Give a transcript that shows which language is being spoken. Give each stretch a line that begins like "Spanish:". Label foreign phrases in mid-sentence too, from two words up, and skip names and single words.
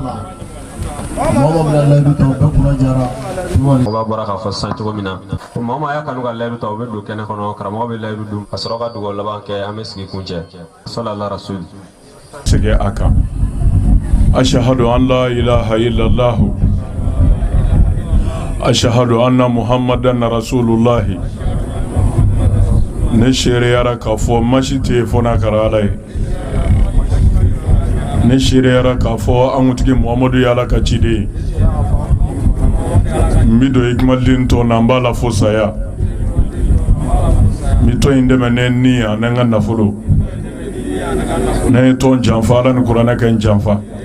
Bambara: mɔgɔ bɔra k'a fɔ sisan cogo min na maa maa y'a kanu ka layidu ta u bɛ don kɛnɛ kɔnɔ karamɔgɔ bɛ layidu dun ka sɔrɔ ka dugawu laban kɛ an bɛ sigi kun cɛ
Arabic: صلى الله رسول
Bambara: segin a kan
Arabic: أشهد أن لا إله إلا الله أشهد أن محمدا رسول الله
Bambara: ne shereyara k'a fɔ masi tɛ fɔ n'a kɛra ala ye ne shereyara k'a fɔ an kuntigi muhamadu ye ala ka ciden ye n bɛ don ikumadini tɔn na n b'a la fo saya n bɛ tɔn in dɛmɛ ne ni yan ne n ka nafolo ne ye tɔn janfa ala ni kuranɛ kɛ n janfa